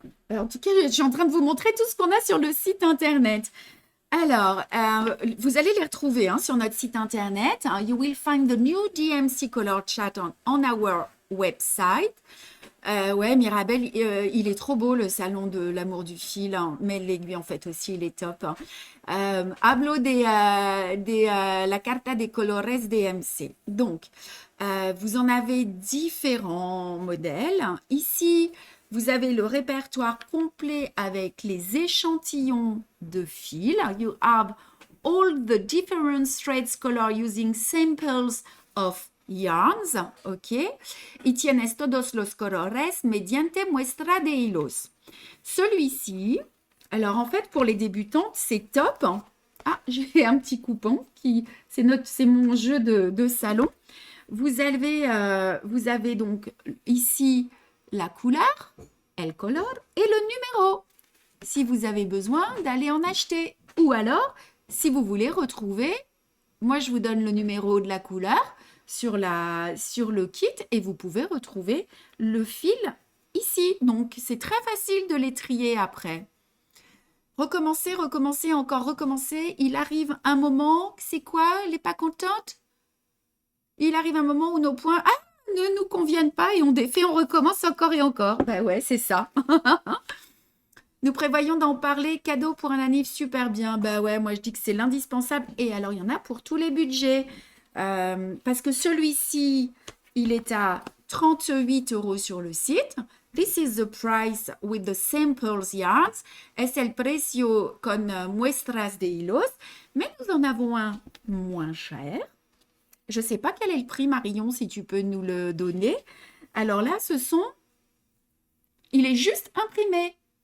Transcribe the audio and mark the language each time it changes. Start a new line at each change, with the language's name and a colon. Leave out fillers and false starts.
French: En tout cas, je suis en train de vous montrer tout ce qu'on a sur le site internet. Alors, vous allez les retrouver sur notre site internet.
English: You will find the new DMC color chart on our website.
French: Ouais, Mirabel, il est trop beau le salon de l'amour du fil, mais l'aiguille en fait aussi, il est top.
Spanish: Hablo de la carta de colores DMC.
French: Donc, vous en avez différents modèles. Ici, vous avez le répertoire complet avec les échantillons de fils.
English: You have all the different threads color using samples of yarns, ok?
Spanish: Y tienes todos los colores mediante muestra de hilos.
French: Celui-ci, alors en fait pour les débutantes, c'est top. Ah, j'ai un petit coupon c'est mon jeu de salon. Vous avez donc ici la couleur,
Spanish: el color
French: et le numéro. Si vous avez besoin d'aller en acheter. Ou alors, si vous voulez retrouver, moi je vous donne le numéro de la couleur sur le kit et vous pouvez retrouver le fil ici. Donc, c'est très facile de les trier après. Recommencer, recommencer, encore recommencer. Il arrive un moment, c'est quoi? Elle n'est pas contente? Il arrive un moment où nos points ne nous conviennent pas et on défait, on recommence encore et encore. Ben ouais, c'est ça. Nous prévoyons d'en parler. Cadeau pour un anniv, super bien. Ben ouais, moi je dis que c'est l'indispensable. Et alors, il y en a pour tous les budgets. Parce que celui-ci, il est à 38 € sur le site.
English: This is the price with the samples yarns.
Spanish: Es el precio con muestras de hilos.
French: Mais nous en avons un moins cher. Je ne sais pas quel est le prix, Marion, si tu peux nous le donner. Alors là, il est juste imprimé.